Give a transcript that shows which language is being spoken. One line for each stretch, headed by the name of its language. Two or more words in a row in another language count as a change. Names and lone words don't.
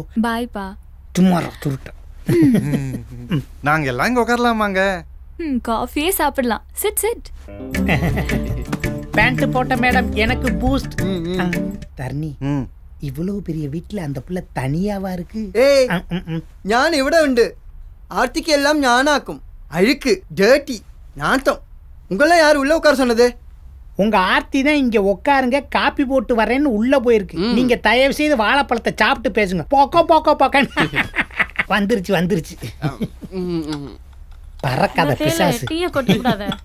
Tamil: பாய் பா. டுமாரோ சுருட்ட. நாங்க எல்லாம் இங்க உட்காரலாமாங்க? காஃபியே சாப்பிடலாம்.
English: sit sit.
Tamil: பேண்ட் போட்ட மேடம் எனக்கு பூஸ்ட். தர்ணி, இவ்வளவு பெரிய வீட்டுல அந்த புள்ள தனியாவா இருக்கு?
Malayalam: ഞാൻ ഇവിടെ ഉണ്ട്. ആർത്തിക്ക് എല്ലാം ഞാനാക്കും. അഴുക്ക്, ഡേർട്ടി, നാട്ടം.
Tamil: உங்கள யார் உள்ள உட்கார சொன்னது? உங்க ஆர்த்தி தான் இங்க உட்காருங்க காப்பி போட்டு வரேன்னு உள்ள போயிருக்கு. நீங்க தயவு செய்து வாழைப்பழத்தை சாப்பிட்டு பேசுங்க. போக்கோ போக்கோ போக்க. வந்துருச்சு வந்துருச்சு. பறக்காத பிசாசு. டீயை கொட்டி விடாத.